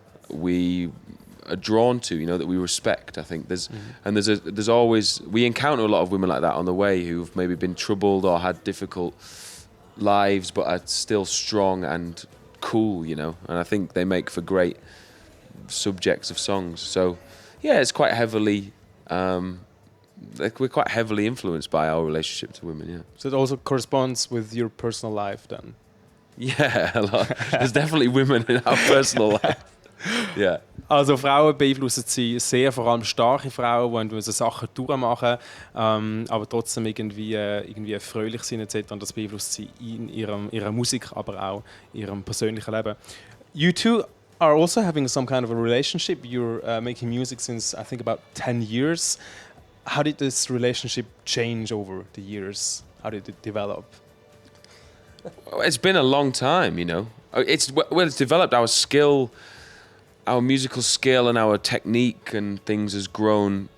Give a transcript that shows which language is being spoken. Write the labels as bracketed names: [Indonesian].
[English] we are drawn to, you know, that we respect. I think there's always, we encounter a lot of women like that on the way who've maybe been troubled or had difficult lives but are still strong and cool, you know, and I think they make for great subjects of songs. So yeah, it's quite heavily we're quite heavily influenced by our relationship to women. Yeah, so it also corresponds with your personal life then. Yeah, a lot. There's definitely women in our personal life. Yeah. [German] Also Frauen beeinflussen sie sehr, vor allem starke Frauen, die Sachen durchmachen, aber trotzdem irgendwie fröhlich sind etc. Und das beeinflusst sie in ihrer Musik, aber auch in ihrem persönlichen Leben. [English] You two are also having some kind of a relationship. You're making music since I think about 10 years. How did this relationship change over the years? How did it develop? It's been a long time, you know. It's developed. Our skill, our musical skill and our technique and things has grown.